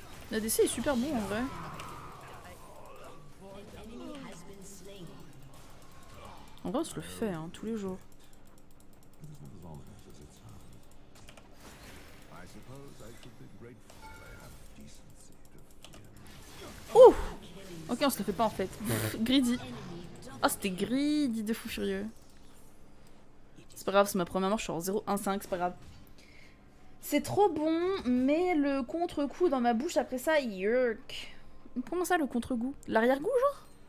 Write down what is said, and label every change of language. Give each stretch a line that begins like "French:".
French: L'ADC est super bon en vrai.
English: An enemy has been slain.
French: En vrai, on se le fait hein, tous les jours.
English: It is not as ominous as it sounds. I suppose I should be grateful they have decency to fear me. Ouh.
French: Ok, on se le fait pas en fait. Greedy. Ah, c'était greedy de fou furieux. C'est pas grave, c'est ma première mort, je suis en 0-1-5, c'est pas grave. C'est trop bon, mais le contre-coup dans ma bouche après ça, yerk. Comment ça, le contre-goût? L'arrière-goût, genre?